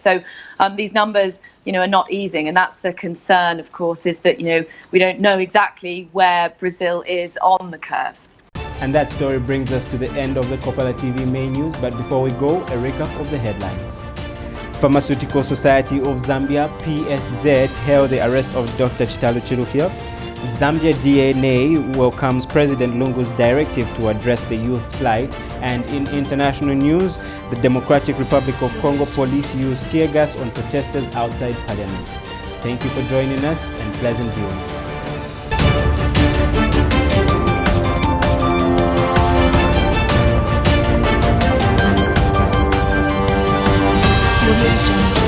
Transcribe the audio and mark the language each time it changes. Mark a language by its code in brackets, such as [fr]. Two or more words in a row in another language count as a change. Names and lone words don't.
[en] So these numbers, are not easing, and that's the concern, of course, is that we don't know exactly where Brazil is on the curve. And that story brings us to the end of the Kopala TV main news. But before we go, a recap of the headlines. Pharmaceutical Society of Zambia, PSZ, held the arrest of Dr. Chitalu Chilufya. Zambia DNA welcomes President Lungu's directive to address the youth's plight. And in international news, the Democratic Republic of Congo police used tear gas on protesters outside Parliament. Thank you for joining us and pleasant viewing.